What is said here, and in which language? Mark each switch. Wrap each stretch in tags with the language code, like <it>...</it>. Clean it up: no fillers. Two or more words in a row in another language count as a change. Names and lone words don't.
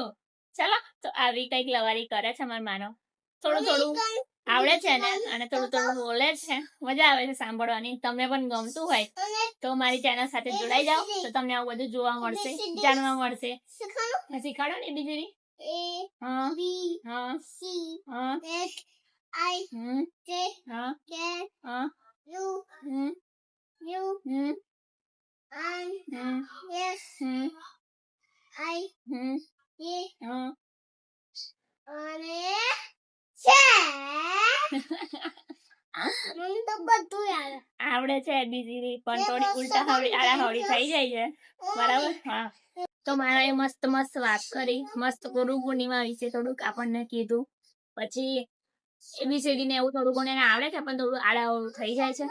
<gu>ચલો તો આવી કઈક લવારી કરે છે માર માનો. થોડું આવડે છે ને અને થોડું બોલે છે. મજા આવે છે સાંભળવાની. તમને પણ ગમતું હોય તો મારી ચેનલ સાથે જોડાઈ જાઓ તો તમને આવું બધું જોવા મળશે, જાણવા મળશે. શીખાડો ને બીજી</gu> <en>A B C H I J K U S I A</en> <gu>અને મને તો બધું આવડે છે એબીસીડી પણ થોડી ઉલટા હવળી થઈ જાય છે. બરાબર હા તો મારા મસ્ત વાત કરી. મસ્ત ગુરુ પૂર્ણિમા વિશે થોડુંક આપણને કીધું. પછી એબીસીડી ને એવું થોડું ઘણું આવડે છે પણ થોડું આડાઅવળું થઈ જાય છે.</gu>